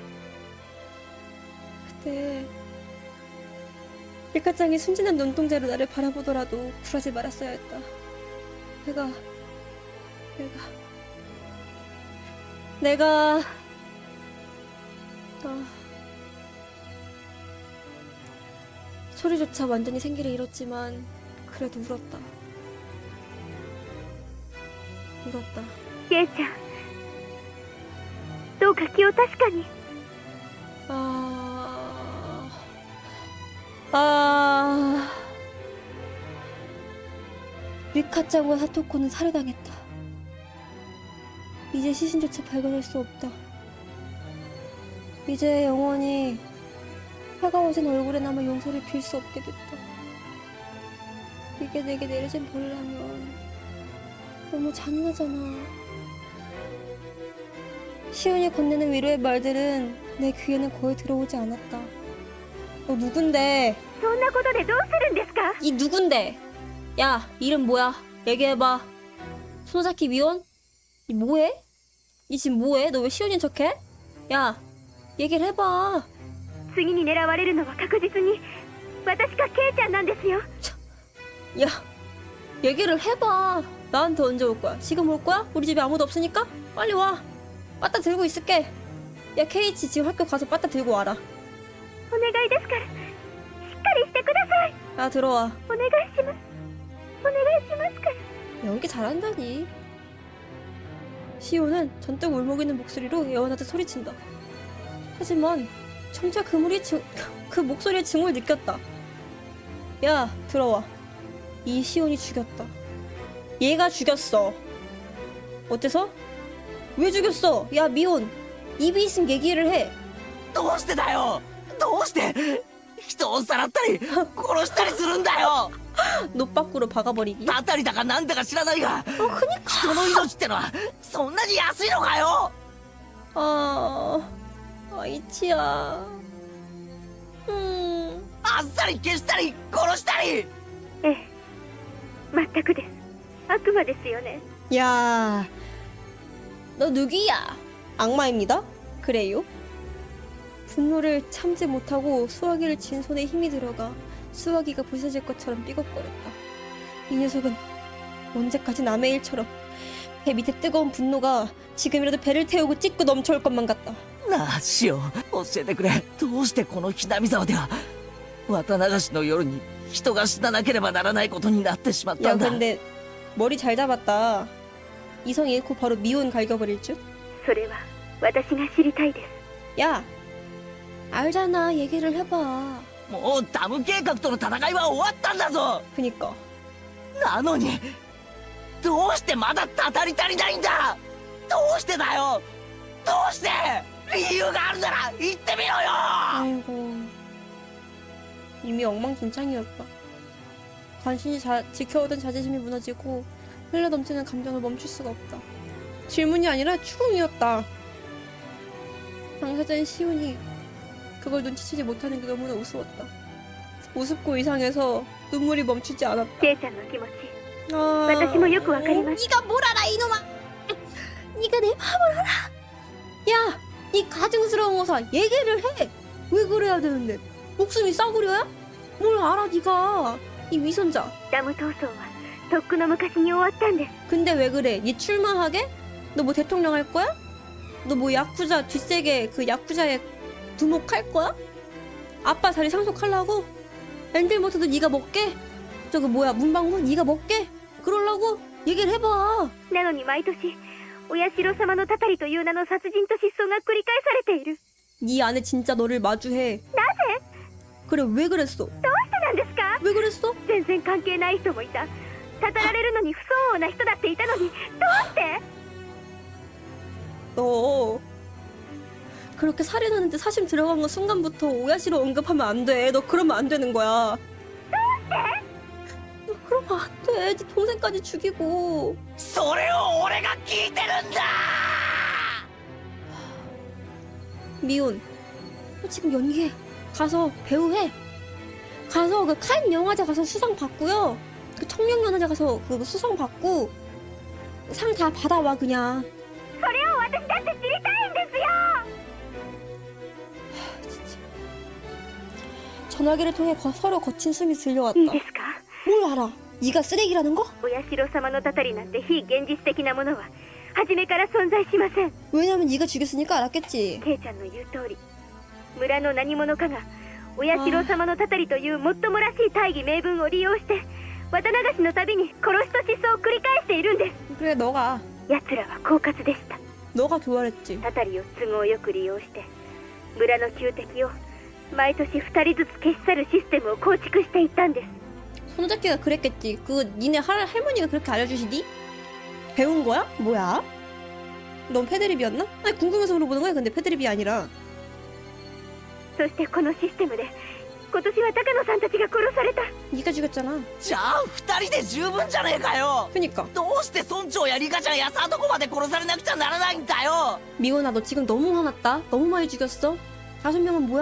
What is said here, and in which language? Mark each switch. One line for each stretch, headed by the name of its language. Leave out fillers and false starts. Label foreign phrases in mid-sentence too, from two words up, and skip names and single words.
Korean: 그때 밀가짱이 순진한 눈동자로 나를 바라보더라도 굴하지 말았어야 했다. 내가 소리조차 완전히 생기를 잃었지만 그래도 울었다.
Japanese: ケイちゃん、どうか気を確かに。
Korean: 리카짱과 사토코는 살해당했다. 이제 시신조차 발견할 수 없다. 이제 영원히 차가워진 얼굴에 남아 용서를 빌 수 없게 됐다. 이게 내게 내려진 벌이라면 너무 잔인하잖아. 시온이 건네는 위로의 말들은 내 귀에는 거의 들어오지 않았다. 너 누군데?
Japanese: そんなことでどうするんですか？
Korean: 이 누군데? 야, 이름 뭐야? 얘기해봐. 소노사키 미온? 이 뭐해? 이 지금 뭐해? 너 왜 시온인 척해? 야, 얘기를 해봐.
Japanese: 次に狙われるのは確実に私かケイちゃんなんですよ。
Korean: 야, 얘기를 해봐. 나한테 언제 올 거야? 지금 올 거야? 우리 집에 아무도 없으니까? 빨리 와. 빠따 들고 있을게. 야, 케이치 지금 학교 가서 빠따 들고 와라.
Japanese: お願いですからしっかりしてください。
Korean: 야, 들어와.
Japanese: お願いします。お願いしますから。
Korean: 연기 잘한다니. 시온은 전뚝 울먹이는 목소리로 애원하듯 소리친다. 하지만 정작 그 목소리의 증오를 느꼈다. 야, 들어와. 이 시온이 죽였다. 얘가 죽였어. 어째서? 왜 죽였어? 야, 미온. 입이 있으면 얘기를 해.
Japanese: どうしてだよ。どうして人をさらったり殺したりするんだよ。
Korean: 노 밖으로 박아버리기.
Japanese: たたりだかなんだか知らないが、人の命ってのはそんなに安いのかよ。
Korean: 이치야.
Japanese: あっさり消したり殺したり。ええ、全くです。悪魔ですよね。
Korean: 야, 너 누구야? 악마입니다. 그래요? 분노를 참지 못하고 수화기를 쥔 손에 힘이 들어가 수화기가 부서질 것처럼 삐걱거렸다. 이 녀석은 언제까지 남의 일처럼 배 밑에 뜨거운 분노가 지금이라도 배를 태우고 찢고 넘쳐올 것만 같다.
Japanese: なあシオ、教えてくれ。どうしてこのひなみ沢では綿流しの夜に人が死ななければならないことになってしまったん
Korean: 야,
Japanese: だ。
Korean: 근데 머리 잘 잡았다. 이성 잃고 바로 미혼 갈겨버릴 줄?
Japanese: それは私が知りたいです。
Korean: 야, 알잖아. 얘기를 해봐.
Japanese: もうダム計画との戦いは終わったんだぞ。
Korean: 그니까.
Japanese: なのにどうしてまだたたり足りないんだ。どうしてだよ。どうして。理由があるなら言ってみろよ。
Korean: 아이고. 이미 엉망진창이었다. 간신히 지켜오던 자존심이 무너지고 흘러넘치는 감정을 멈출 수가 없다. 질문이 아니라 추궁이었다. 당사자인 시온이 그걸 눈치채지 못하는 게 너무나 우스웠다. 우습고 이상해서 눈물이 멈추지 않았다.
Japanese: ケイちゃんの気持ち、 아... 私もよくわかります。
Korean: 네가 뭘 알아 이놈아. 네가 내 마음을 알아. 야, 이 가증스러운 거사 얘기를 해. 왜 그래야 되는데? 목숨이 싸구려야? 뭘 알아 네가. 이 위선자.
Japanese: ダム闘争はとっくの昔に終わったんです。
Korean: 근데 왜 그래? 니 출마하게? 너 뭐 대통령 할 거야? 너 뭐 야쿠자 뒷세계 그 야쿠자에 두목할 거야? 아빠 자리 상속하려고? 엔들모트도 네가 먹게? 저거 뭐야 문방구 네가 먹게? 그러려고? 얘기를 해봐.
Japanese: なのに毎年お社様のたたりという名の殺人と失踪が繰り返されている。
Korean: 네 안에 진짜 너를 마주해.
Japanese: なぜ？
Korean: 그래 왜 그랬어?
Japanese: どうしてなんですか？
Korean: 왜 그랬어?
Japanese: 全然関係ない人もいた。たたられるのに不相応な人だっていたのに、どうして？
Korean: 너 그렇게 살인하는데 사심 들어간 거 순간부터 오야시로 언급하면 안 돼. 너 그러면 안 되는 거야. 너 그러면 안 돼. 네 동생까지 죽이고.
Japanese: それを俺が聞いてるんだ。
Korean: 미온, 너 지금 연기해. 가서 배우해. 가서 그 칸 영화제 가서 수상 받고요. 그 청룡 영화제 가서 그 수상 받고 상 다 받아와 그냥.
Japanese: それを私だって知りたいんですよ。
Korean: 전화기를 통해 서로 거친 숨이 들려왔다.
Japanese: いいですか？
Korean: 뭘 알아? 네가 쓰레기라는 거?
Japanese: お社様のたたりなんて非現実的なものは初めから存在しません。
Korean: 왜냐면 네가 죽였으니까 알았겠지.
Japanese: ケイちゃんの言う通り、村の何者かがお社様のたたりというもっともらしい大義名分を利用して綿流しのたびに殺しと失踪を繰り返しているんです。
Korean: 그래 너가
Japanese: 奴らは狡猾でした。
Korean: 너가 교활했지.
Japanese: たたりを都合よく利用して村の旧敵を毎年2人ずつ消し去るシステムを構築していったんです。
Korean: 손잡기가 그랬겠지. 그거 니네 할머니가 그렇게 알려주시니? 배운 거야? 뭐야? 넌 패드립이었나? 아니 궁금해서 물어보는 거야. 근데 패드립이 아니라.
Japanese: そしてこのシステムで今年は高野さんたちが殺された。
Korean: 네가 죽였잖아.
Japanese: じゃあ2人で十分じゃねえかよ。
Korean: 그니까
Japanese: どうして村長やリカちゃんやさとこまで殺されなくちゃならないんだよ。
Korean: 미호나 너 지금 너무 화났다. 너무 많이 죽였어. 5명은 뭐야?